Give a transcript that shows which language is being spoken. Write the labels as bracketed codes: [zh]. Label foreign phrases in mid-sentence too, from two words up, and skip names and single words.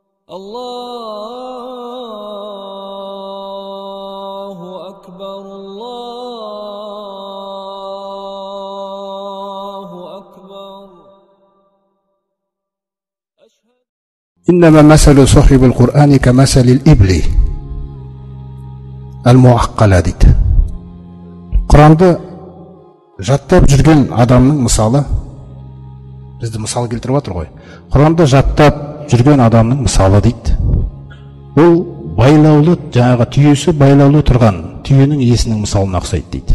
[ar] الله أكبر، الله أكبر. إنما مثل صاحب القرآن كمثل الإبل المعقلة дейді. [kk] Құранды жаттап жүрген адамның мысалы, бізді мысал келтіріп отыр ғой. Құранды жаттап жүрген адамның мысалы дейді. Ол байлаулы, жаңағы түйесі байлаулы тұрған түйенің иесінің мысалына ұқсайды дейді.